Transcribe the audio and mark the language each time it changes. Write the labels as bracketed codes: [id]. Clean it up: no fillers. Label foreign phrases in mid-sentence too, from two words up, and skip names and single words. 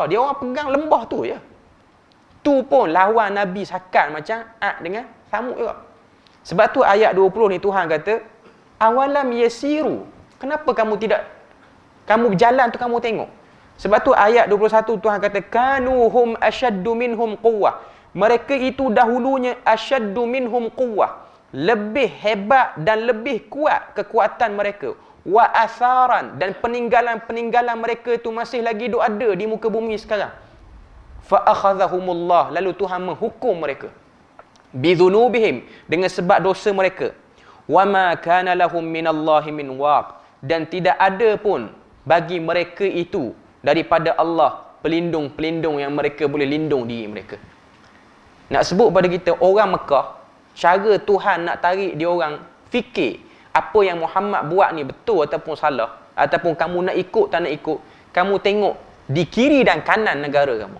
[ms] Dia orang pegang lembah tu je. Tu pun lawan Nabi sakat macam Ad dengan Samud juga. Sebab tu ayat 20 ni Tuhan kata, [ar] أولم يسيروا. [ms] Kenapa kamu tidak, kamu berjalan tu kamu tengok. Sebab tu ayat 21 Tuhan kata, [ar] كانوا هم أشد منهم قوة. [ms] Mereka itu dahulunya [ar] أشد منهم قوة. [ms] Lebih hebat dan lebih kuat kekuatan mereka. [ar] وآثارا, [ms] dan peninggalan-peninggalan mereka itu masih lagi ada di muka bumi sekarang. [ar] فأخذهم الله, [ms] lalu Tuhan menghukum mereka. Bidhunubihim, dengan sebab dosa mereka. [ar] وما كان لهم من الله من واق, [ms] dan tidak ada pun bagi mereka itu daripada Allah pelindung-pelindung yang mereka boleh lindung diri mereka. Nak sebut pada kita, orang Mekah, cara Tuhan nak tarik dia orang fikir apa yang Muhammad buat ni betul ataupun salah, ataupun kamu nak ikut tak nak ikut, kamu tengok di kiri dan kanan negara kamu.